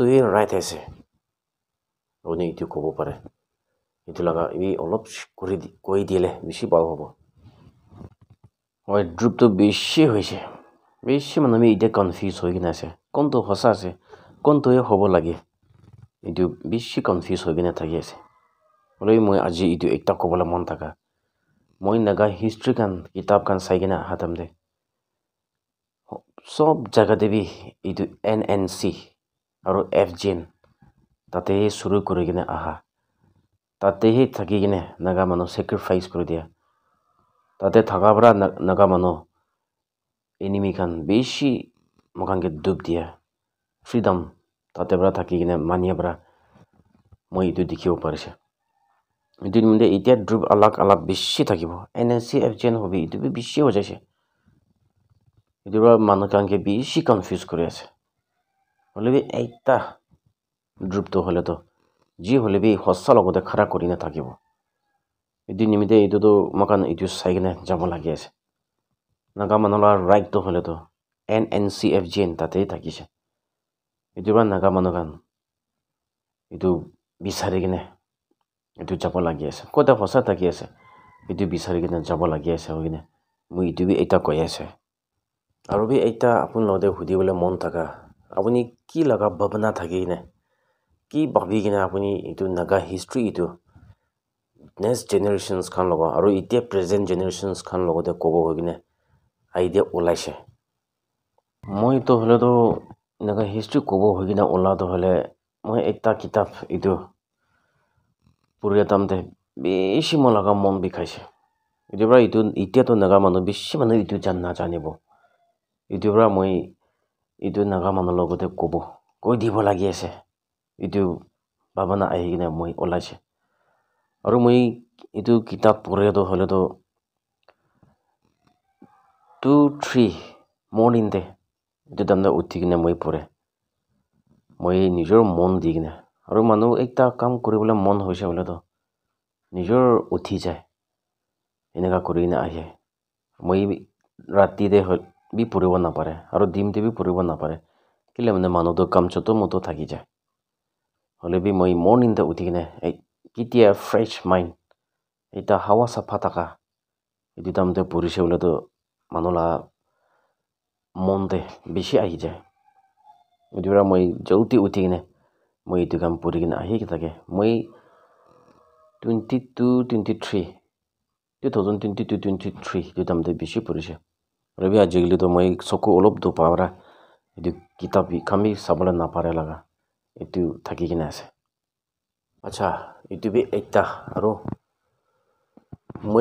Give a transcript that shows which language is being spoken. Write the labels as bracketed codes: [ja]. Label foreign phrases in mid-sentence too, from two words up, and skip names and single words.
[nag] hi right ase apuni etu kobo pare etu laga i olop koi dile bishi bal hobo hoi drup to bishi hoise bishi manu bi ite confuse hoi kine ase konto hosa ase konto hi hobo lage etu bishi confuse hoi kine thaki ase hole moi aji etu ekta kobole mon thaka moi naga history kan kitab kan sai kine hatam de sob jaga de bi etu NNC aru FGN tate suru kuri kine aha tate hi thaki kine naga manu sacrifice kuri dia tate thaka para naga manu enemy kan bishi mokan ke dup dia freedom tate para thaki kine mania para moi etu dikhibo parise etu nimde etia drup alag alag bishi thakibo NNC FGN hobi etu bi bishi ho jaise etu para manu kan ke bishi confuse kuri ase hole bi ekta drup to hole to ji hole bi hossa logote khara kurina thakibo etu nimite etu to mokan etu sai kine jabo lagi ase naga manu la right to hole to NNC FGN tate thakise etu para naga manu kan etu bisari kine etu jabo lagi ase kota hossa thaki ase etu bisari kine jabo lagi ase hoine moi etu bi ekta koi ase aru bi ekta apun lode hudibole mon thaka apuni ki laga bhabana thaki kine ki bhabi kine apuni etu naga history etu next generations kan logo aru itia [en] present generations [nag] kan logote kobo hoi kine idea ulaise moi to hole to naga history kobo hoi kine ula to hole moi ekta kitab etu puriya tamte bishi mo laga mon bikhaise etu para etu itia to naga manu bishi manu etu janna janibo etu para moi etu naga manu logote kobo koi dibo lagi ase etu bhabana ahi kine moi ulaise aru moi etu kitab pore to hole to 2-3 morning de etu damda uthi kine moi pore moi nijor mon di kine aru manu ekta kam kuribole mon hoise bole to nijor uthi jai eneka kuri kine ahe moi rati de bi puribo napare aru dim de bi puribo napare kile mane manu to kam choto moto thaki jai hole bi moi morning de uthi kine kitia [en] fresh mind [nag] eta hawa sapha taka etu damte purise bole to manu la mon de bishi ahi jai etu para moi jaldi uthi kine moi etu kam puri kine ahi thake moi 2022-23 etu damte bishi purise aru bi ajigili to moi soku olop do pawra etu kitab khan bi sabole napare laga etu thaki kine ase acha etu bi ekta aru moi